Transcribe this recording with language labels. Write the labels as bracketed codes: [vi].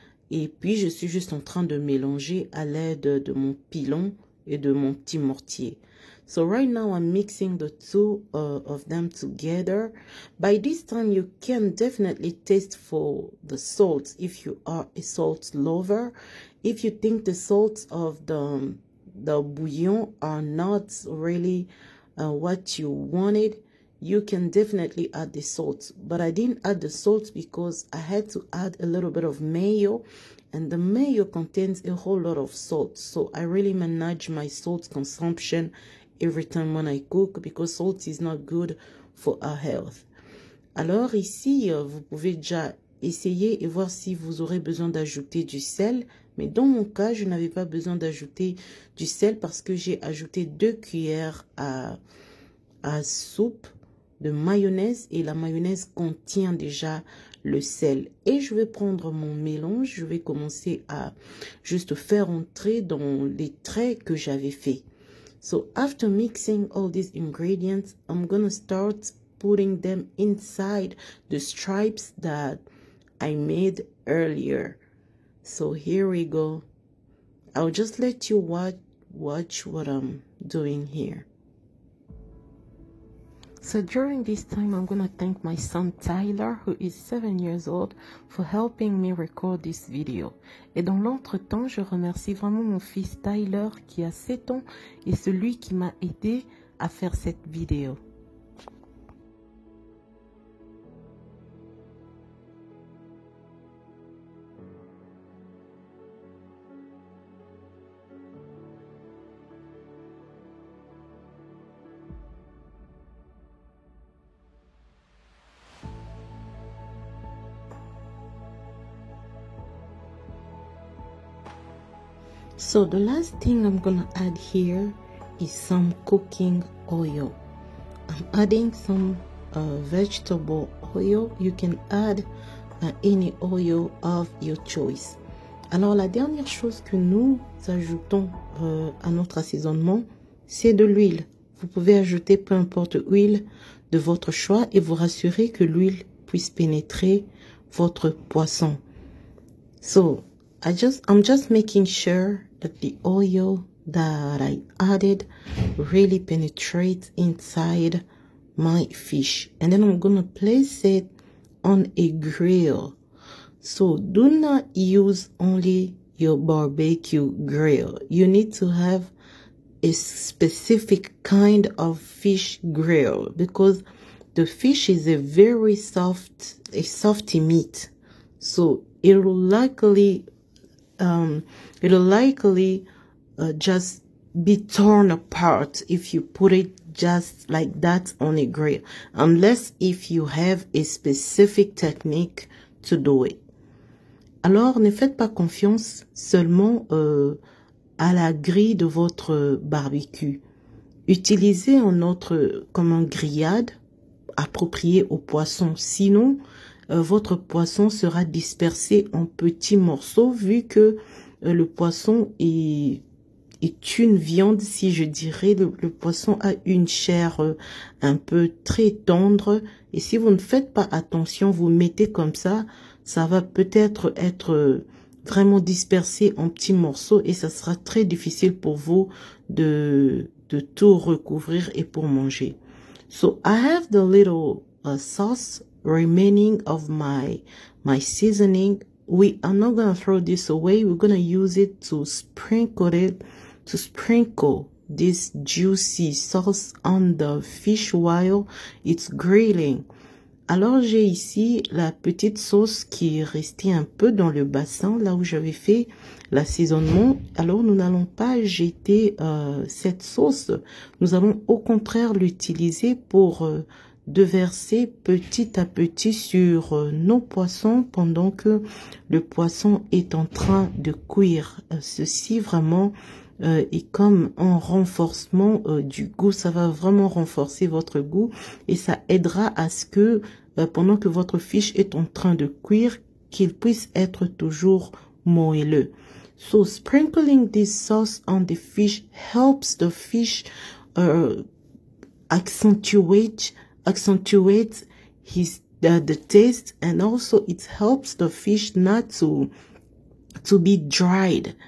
[fr] Et puis je suis juste en train de mélanger à l'aide de mon pilon et de mon petit mortier. [en] So right now I'm mixing the two of them together. By this time you can definitely taste for the salt if you are a salt lover. If you think the salts of the bouillon are not really what you wanted, you can definitely add the salt. But I didn't add the salt because I had to add a little bit of mayo, and the mayo contains a whole lot of salt. So I really manage my salt consumption every time when I cook because salt is not good for our health. [fr] Alors ici, vous pouvez déjà essayer et voir si vous aurez besoin d'ajouter du sel. Mais dans mon cas, je n'avais pas besoin d'ajouter du sel parce que j'ai ajouté 2 cuillères à soupe de mayonnaise et la mayonnaise contient déjà le sel. Et je vais prendre mon mélange, je vais commencer à juste faire entrer dans les traits que j'avais fait. [en] So after mixing all these ingredients, I'm gonna start putting them inside the stripes that I made earlier. So here we go. I'll just let you watch what I'm doing here. So during this time, I'm going to thank my son Tyler, who is 7 years old, for helping me record this video. [fr] Et dans l'entretemps, je remercie vraiment mon fils Tyler, qui a 7 ans, et celui qui m'a aidé à faire cette vidéo. [en] So the last thing I'm gonna add here is some cooking oil. I'm adding some vegetable oil. You can add any oil of your choice. [fr] Alors la dernière chose que nous ajoutons à notre assaisonnement, c'est de l'huile. Vous pouvez ajouter peu importe l'huile de votre choix et vous rassurer que l'huile puisse pénétrer votre poisson. [en] So I'm just making sure that the oil that I added really penetrates inside my fish. And then I'm gonna place it on a grill. So do not use only your barbecue grill. You need to have a specific kind of fish grill because the fish is a very softy meat. So it'll likely just be torn apart if you put it just like that on a grill, unless if you have a specific technique to do it. [fr] Alors, ne faites pas confiance seulement à la grille de votre barbecue. Utilisez un autre comme un grillade approprié au poisson. Sinon, votre poisson sera dispersé en petits morceaux vu que le poisson est une viande, si je dirais. Le poisson a une chair un peu très tendre et si vous ne faites pas attention, vous mettez comme ça va peut-être être vraiment dispersé en petits morceaux et ça sera très difficile pour vous de tout recouvrir et pour manger. [en] So I have the little sauce remaining of my seasoning we are not going to throw this away. We're going to use it to sprinkle this juicy sauce on the fish while it's grilling. [fr] Alors, j'ai ici la petite sauce qui est restée un peu dans le bassin, là où j'avais fait l'assaisonnement. Alors, nous n'allons pas jeter cette sauce. Nous allons au contraire l'utiliser pour déverser petit à petit sur nos poissons pendant que le poisson est en train de cuire. Ceci vraiment est comme un renforcement du goût. Ça va vraiment renforcer votre goût et ça aidera à ce que pendant que votre fish est en train de cuire, qu'il puisse être toujours moelleux. [en] So sprinkling this sauce on the fish helps the fish accentuate his the taste, and also it helps the fish not to be dried.